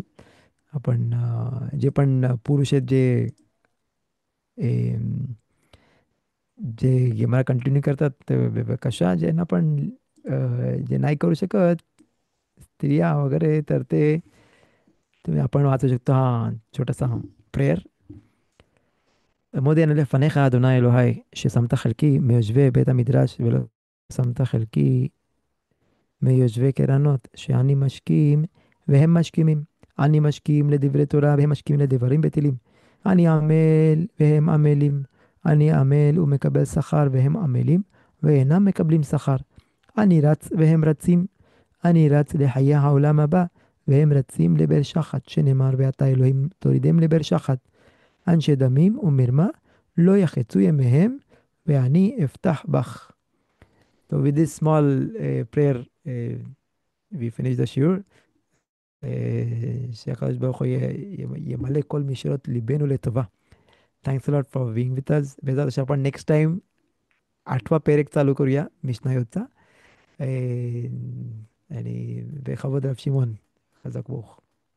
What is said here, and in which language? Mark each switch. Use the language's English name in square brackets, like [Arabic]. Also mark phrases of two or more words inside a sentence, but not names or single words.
[Marathi] आपण जे पण पुरुष आहेत अम, जे गेमला कंटिन्यू करतात, कशा ज्यांना पण जे नाही करू शकत, स्त्रिया वगैरे, तर ते तुम्ही आपण वाचू शकतो. हा छोटासा प्रेयर. [Hebrew] מודי אני לפניך, אדוני אלוהי, ששמת חלקי מיושבי בית המדרש, ולא שמת חלקי מיושבי קרנות, שאני משכים והם משכימים. אני משכים לדברי תורה והם משכימים לדברים בטלים. אני עמל והם עמלים. אני עמל ומקבל שכר והם עמלים ואינם מקבלים שכר. אני רץ והם רצים. אני רץ לחיי העולם הבא והם רצים לבאר שחת, שנאמר ואתה אלוהים תורידם לבאר שחת. אנשי דמים ומרמה לא יחצו ימיהם ואני אפתח בך. [English] So with this small prayer, we finish the shiur. [Hebrew] שהקדוש ברוך הוא ימלא כל משאלות ליבנו לטובה. [English] Thanks a lot for being with us. [Hebrew] בעזרת השם [Marathi] आपण [English] next time [Marathi] 8वा פרק चालू करूया मिशनायोतचा. आणि [Hebrew] בכבוד רב שמעון, חזק ברוך.